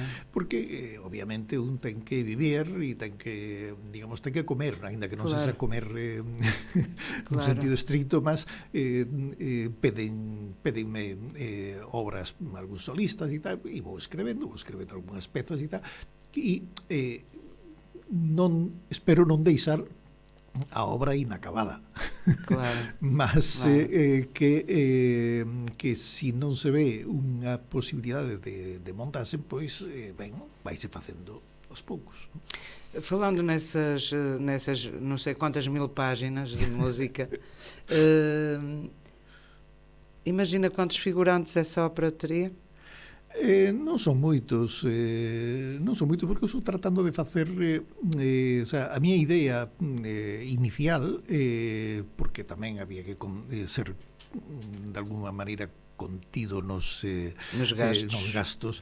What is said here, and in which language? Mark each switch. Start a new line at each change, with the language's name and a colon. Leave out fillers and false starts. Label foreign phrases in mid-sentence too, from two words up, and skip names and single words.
Galician: Porque obviamente un ten que vivir e ten que, digamos, ten que comer, ainda que non sexa comer nun sentido estricto, mas pédenme obras, algúns solistas e tal, e vou escrevendo algunhas pezas e tal, e espero non deixar a obra inacabada. Claro. Mas que se non se ve unha posibilidade de montase, pois, ben, vaise facendo aos poucos.
Portuguese: Falando nessas não sei quantas mil páginas de música, imagina quantos figurantes essa ópera teria?
Galician: Non son moitos, porque eu estou tratando de facer,
Spanish: o sea,
Galician: a miña idea inicial, porque tamén había que ser de alguna maneira contido nos gastos,